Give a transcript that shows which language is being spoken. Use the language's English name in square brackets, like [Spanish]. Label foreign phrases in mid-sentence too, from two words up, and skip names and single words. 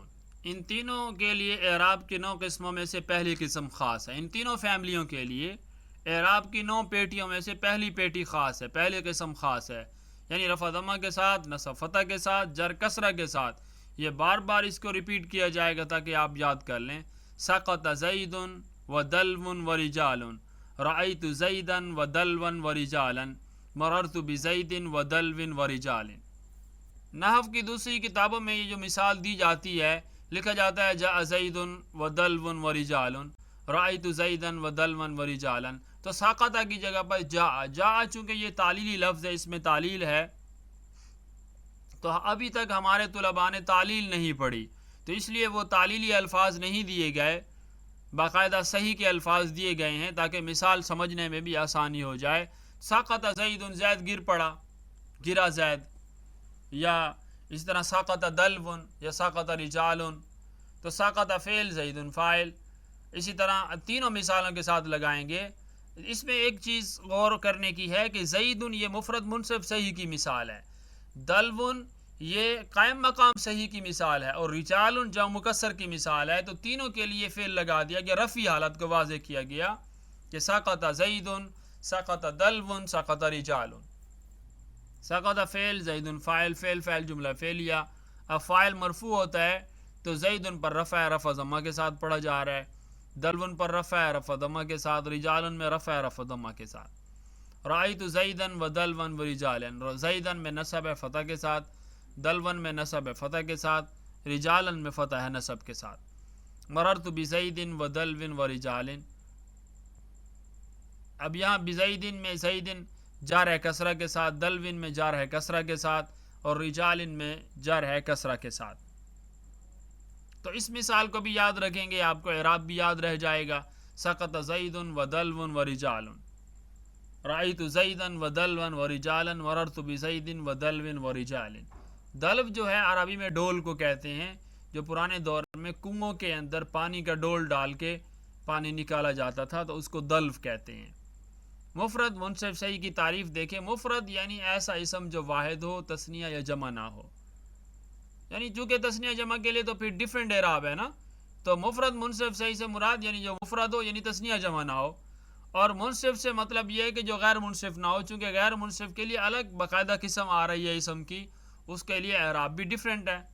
[Urdu] ان تینوں کے لیے اعراب کی 9 قسموں میں سے پہلی قسم خاص ہے. ان تینوں فیملیوں کے لیے اعراب کی 9 پیٹیوں میں سے پہلی پیٹی خاص ہے، پہلی قسم خاص ہے، یعنی رفع ضمہ کے ساتھ، نصب فتح کے ساتھ، جر کسرہ کے ساتھ. یہ بار بار اس کو ریپیٹ کیا جائے گا تاکہ آپ یاد کر لیں. [Arabic] سقط زید و دلون و رجالن، رأیت زیدا و دلون و رجالا، مررت بزید و دلون و رجال. [Urdu] نحو کی دوسری کتابوں میں یہ جو مثال دی جاتی ہے، لکھا جاتا ہے [Arabic] جاء زید و دلون و رجال، رأیت زیدا و دلون و رجالا. [Urdu] تو ساقطہ کی جگہ پر جاء چونکہ یہ تعلیلی لفظ ہے، اس میں تعلیل ہے، تو ابھی تک ہمارے طلباء نے تعلیل نہیں پڑھی، تو اس لیے وہ تعلیلی الفاظ نہیں دیے گئے، باقاعدہ صحیح کے الفاظ دیے گئے ہیں تاکہ مثال سمجھنے میں بھی آسانی ہو جائے. [Arabic] ساقط زید، [Urdu] زید گر پڑا، گرا زید. یا اس طرح [Arabic] ساقط دلون [Urdu] یا [Arabic] ساقط رجال، [Urdu] تو ساقط فعل، زید فاعل. اسی طرح تینوں مثالوں کے ساتھ لگائیں گے. اس میں ایک چیز غور کرنے کی ہے کہ زید یہ مفرد منصرف صحیح کی مثال ہے، دلون یہ قائم مقام صحیح کی مثال ہے، اور رجال جمع مکسر کی مثال ہے. تو تینوں کے لیے فعل لگا دیا گیا، رفعی حالت کو واضح کیا گیا کہ [Arabic] ساقط زید، ساقط دلون، ساقط رجال. [Urdu] ساقط فعل، زید فاعل، فعل جملہ فعلیہ. اب فاعل مرفوع ہوتا ہے تو زید پر رفع ہے، رفع ضمہ کے ساتھ پڑھا جا رہا ہے. دلون پر رفع ہے، رفع ضمہ کے ساتھ. رجال میں رفع ہے، رفع ضمہ کے ساتھ. [Arabic] رأیت زیدا و دلون و رجالا، [Urdu] زیدن میں نصب ہے فتح کے ساتھ، دلون میں نصب ہے فتح کے ساتھ، رجالن میں فتح ہے نصب کے ساتھ. [Arabic] مررت بزید و دلون و رجال. [Urdu] اب یہاں بزیدن میں زیدن جار ہے کسرہ کے ساتھ، دلون میں جار ہے کسرہ کے ساتھ، اور رجالن میں جار ہے کسرہ کے ساتھ. تو اس مثال کو بھی یاد رکھیں گے، آپ کو اعراب بھی یاد رہ جائے گا. [Arabic] سقط زید و دلون و رجال، رأیت زیدا و دلون و رجالا، مررت بزید و دلون و رجال. [Urdu] دلو جو ہے عربی میں ڈول کو کہتے ہیں، جو پرانے دور میں کنووں کے اندر پانی کا ڈول ڈال کے پانی نکالا جاتا تھا تو اس کو دلو کہتے ہیں۔ مفرد منصف صحیح کی تعریف دیکھیں۔ مفرد یعنی ایسا اسم جو واحد ہو، تثنیہ یا جمع نہ ہو، یعنی چونکہ تثنیہ جمع کے لیے تو پھر ڈیفرنٹ اعراب ہے نا، تو مفرد منصف صحیح سے مراد یعنی جو مفرد ہو یعنی تثنیہ جمع نہ ہو، اور منصف سے مطلب یہ ہے کہ جو غیر منصف نہ ہو، چونکہ غیر منصف کے لیے الگ باقاعدہ قسم آ رہی ہے اسم کی، اس کے لیے اعراب بھی ڈیفرنٹ ہے۔